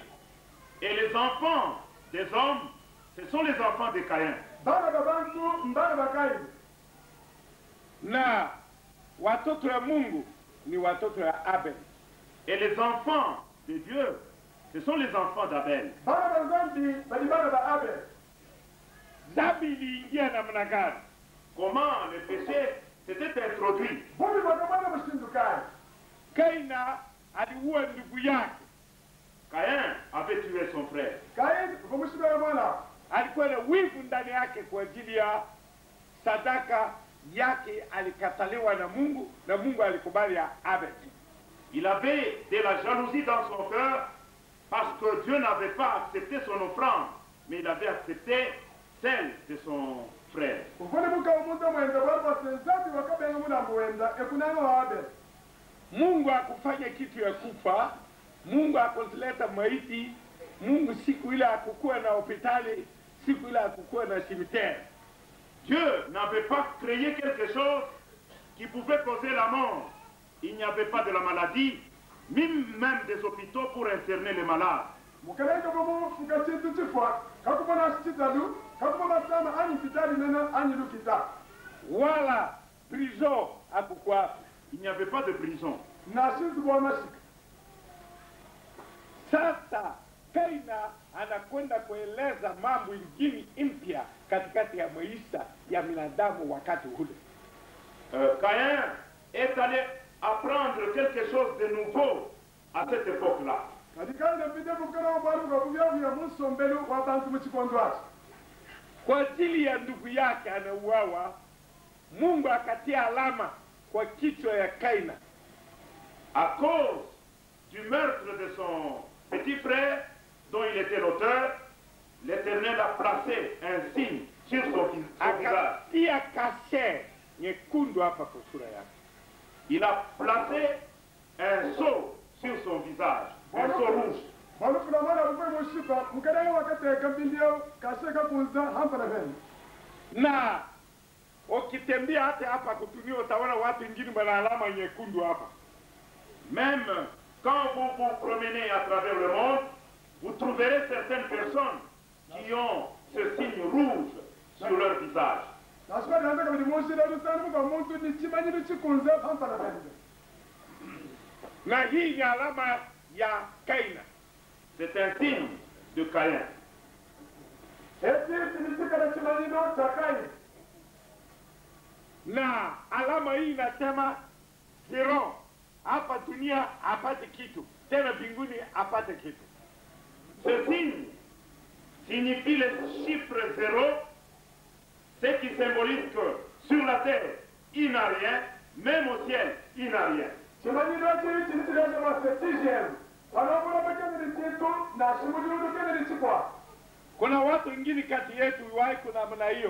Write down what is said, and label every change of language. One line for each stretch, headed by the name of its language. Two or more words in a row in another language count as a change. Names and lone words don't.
French: Et les enfants des hommes, ce sont les enfants de Caïn.
Swahili: Na watoto ya Mungu ni watoto ya Abel.
French: Et les enfants de Dieu, ce sont les enfants d'Abel.
Swahili: Dhambi iliingia namna gani?
French: Comment le péché s'était introduit?
Swahili: Kaina aliua ndugu yake.
French: Caïn avait tué son frère.
Swahili: Alikuwa na wivu ndani yake kwa ajili ya sadaka yake alikataliwa na Mungu, na Mungu alikubali ya Abel.
French: Il avait de la jalousie dans son cœur parce que Dieu n'avait pas accepté son offrande, mais il avait accepté celle de son frère.
Swahili: Mungu hakufanya kitu ya kufa. Mungu hakuleta maiti. Mungu siku ile hakukuwa na hospitali, siku ile hakukuwa na cimetière.
French: Dieu n'avait pas créé quelque chose qui pouvait causer la mort. Il n'y avait pas de la maladie, même des hôpitaux pour interner les malades.
Swahili: Wala prison hakukuwa.
French: Il n'y avait pas de prison.
Swahili: Sasa Kaina anakwenda kueleza mambo ingine mpya katikati ya maisha ya binadamu wakati ule.
French: Caïn est allé apprendre quelque chose de nouveau à cette époque-là.
Swahili: Kwa ajili ya ndugu yake anauawa, Mungu akatia alama kwa kichwa ya Kaina.
French: À cause du meurtre de son petit frère, dont il était l'auteur, l'Éternel a placé un signe sur son visage.
Swahili: Akatia kashe nyekundu hapa kwa sura yake.
French: Il a placé un sceau sur son visage, un sceau rouge.
Swahili: Na ukitembea hata hapa kutumia utaona watu wengine wana alama nyekundu hapa.
French: Même quand vous vous promenez à travers le monde, vous trouverez certaines personnes qui ont ce signe rouge sur leur visage.
Swahili: Na hii ni alama ya Kaina.
French: C'est un signe de Caïn.
Swahili: Na alama hii inasema zero. Hapa dunia apate kitu, tena mbinguni apate kitu.
French: Ce signe signifie le chiffre 0, ce qui symbolise que sur la terre, il n'a rien, même au ciel, il n'a rien.
Swahili: Kuna watu wengine kati yetu wahi kuna namna hiyo.